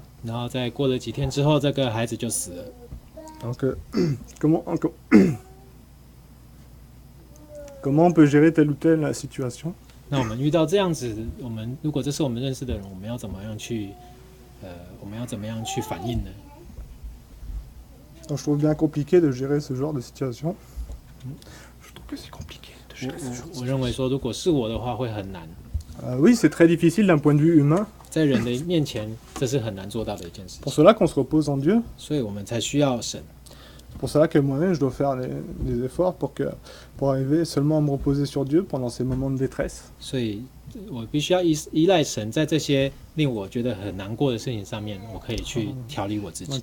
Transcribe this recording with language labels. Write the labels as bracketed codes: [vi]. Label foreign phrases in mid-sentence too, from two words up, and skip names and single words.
[zh] 然后在过了几天之后，这个孩子就死了。 [fr] Donc comment on peut gérer telle ou telle situation? [zh] 那我们遇到这样子，如果这是我们认识的人，我们要怎么样去反应呢？ [fr] Donc, je trouve bien compliqué de gérer ce genre de situation. Je trouve que c'est compliqué de gérer ce genre de [zh] 我认为说，如果是我的话，会很难。 [fr] Oui, c'est très difficile d'un point de vue humain. [zh] 在人的面前，这是很难做到的一件事 [fr] Pour [zh] 情。 [fr] cela qu'on se repose en Dieu. [zh] 所以我们才需要神。 [fr] Pour cela que moi-même, je dois faire des efforts pour arriver seulement à me reposer sur Dieu pendant ces moments de détresse. [zh] 所以我必须要依赖神，在这些令我觉得很难过的事情上面，我可以去调理我自己。